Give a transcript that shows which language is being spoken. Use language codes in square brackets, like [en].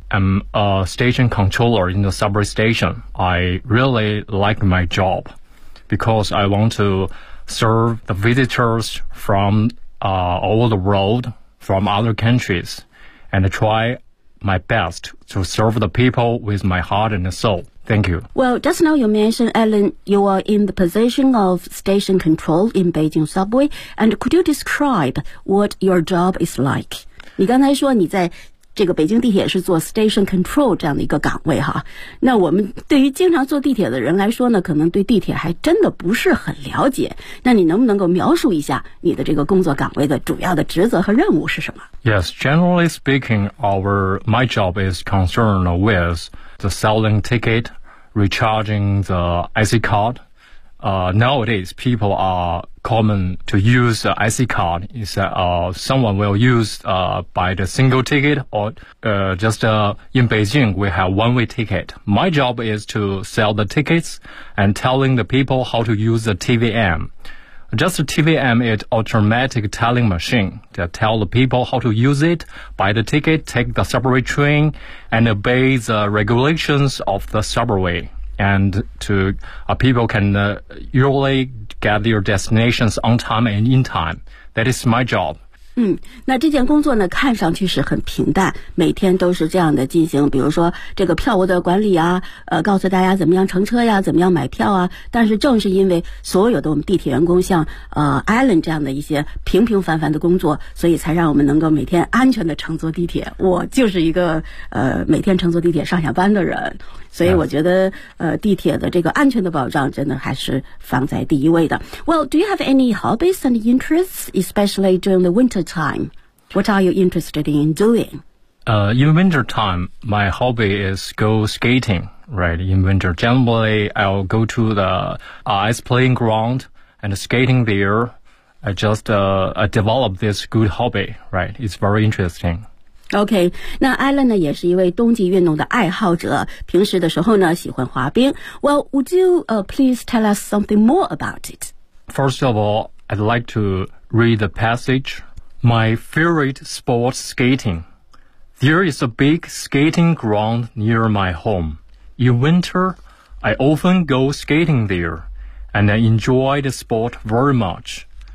[en] I'm a station controller in the subway station. I really like my jobBecause I want to serve the visitors from all the world, from other countries, and try my best to serve the people with my heart and soul. Thank you. Well, just now you mentioned, Alan, you are in the position of station control in Beijing subway, and could you describe what your job is like? [zh] 你刚才说你在这个北京地铁是做 [en] station control [zh] 这样的一个岗位哈，那我们对于经常坐地铁的人来说呢，可能对地铁还真的不是很了解，那你能不能够描述一下你的这个工作岗位的主要的职责和任务是什么？ [en] Yes, generally speaking, my job is concerned with the selling ticket, recharging the IC card. Nowadays, people are common to use the IC card. It's someone will use buy the single ticket or in Beijing, we have one-way ticket. My job is to sell the tickets and telling the people how to use the TVM. Just the TVM is automatic telling machine that tell the people how to use it, buy the ticket, take the subway train, and obey the regulations of the subway. And to, people can usually get their destinations on time and in time. That is my job. [zh] 那这件工作呢，看上去是很平淡，每天都是这样的进行，比如说这个票务的管理啊，告诉大家怎么样乘车呀，怎么样买票啊。但是正是因为所有的我们地铁员工像Alan 这样的一些平平凡凡的工作，所以才让我们能够每天安全的乘坐地铁。我就是一个每天乘坐地铁上下班的人。所以我觉得地铁的这个安全的保障真的还是放在第一位的。 [en] Well, do you have any hobbies and interests, especially during the winter time? What are you interested in doing? In winter time, my hobby is go skating, right? In winter, generally, I'll go to the ice playing ground and skating there. I just develop this good hobby, right? It's very interesting. [zh] OK, 那 Alan 呢也是一位冬季运动的爱好者，平时的时候呢喜欢滑冰。 [en] Well, would you please tell us something more about it? First of all, I'd like to read the passage. My favorite sport, skating. There is a big skating ground near my home. In winter, I often go skating there, and I enjoy the sport very much.